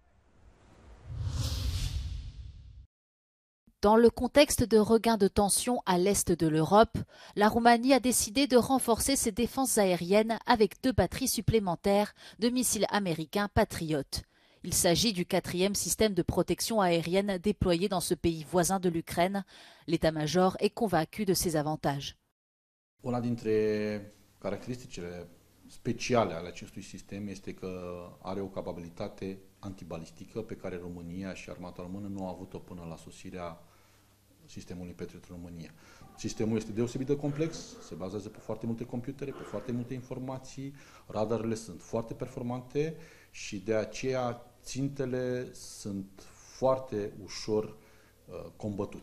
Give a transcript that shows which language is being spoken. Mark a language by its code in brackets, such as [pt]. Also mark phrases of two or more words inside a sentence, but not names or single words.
[fr] Dans le contexte de regain de tension à l'est de l'Europe, la Roumanie a décidé de renforcer ses défenses aériennes avec 2 batteries supplémentaires de missiles américains Patriot. Il s'agit du 4e système de protection aérienne déployé dans ce pays voisin de l'Ukraine. L'état-major est convaincu de ses avantages. [ro] Una dintre caracteristicile speciale ale acestui sistem este că are o capabilitate antibalistică pe care România și armata română nu au avut-o până la sosirea sistemului Patriot în România. Sistemul este deosebit de complex, se bazează pe foarte multe computere, pe foarte multe informații, radarele sunt foarte performante și de aceea țintele sunt foarte ușor combătute.